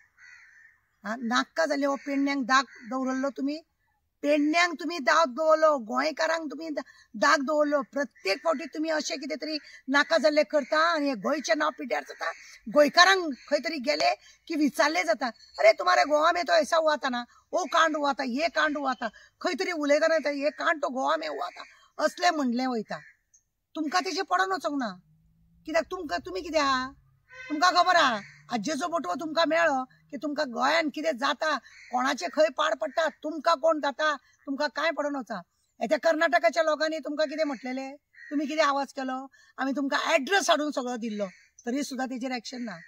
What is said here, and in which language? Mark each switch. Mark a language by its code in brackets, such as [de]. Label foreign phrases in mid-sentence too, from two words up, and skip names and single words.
[kok] नाका जाल्ले हो पेडण्यांक दाग दवरल्लो तुमी, पेडण्यांक तुमी दाग दवरलो, गोंयकारांक तुमी दाग दवरलो. प्रत्येक फावटी तुमी अशें कितें तरी नाका जाल्लें करता आनी हे गोंयचें नांव पिड्ड्यार जाता. गोंयकारांक खंय तरी गेले की विचारले जाता, [hi] अरे तुम्हारे गोवा में तो ऐसा हुआ था ना, वो कांड हुआ था, ये कांड हुआ था. [kok] खंय तरी उलयतना [hi] ये कांड तो गोवा में हुआ था [kok] असलें म्हणलें वयता. तुमकां तेजें पडोन वचोंक ना. कित्याक तुमी कितें आहा, तुमकां खबर आहा आज्जेचो बोटवो तुमकां मेळ्ळो की तुमकां गोंयान कितें जाता, कोणाचे खंय पाड पडटा, तुमकां कोण जाता, तुमकां कांय पडोन वचा. त्या कर्नाटकाच्या लोकांनी तुमकां कितें म्हटलेलें, तुमी कितें आवाज केलो, आमी तुमकां एड्रेस हाडून सगळो दिल्लो तरी सुद्दां तेजेर एक्शन ना.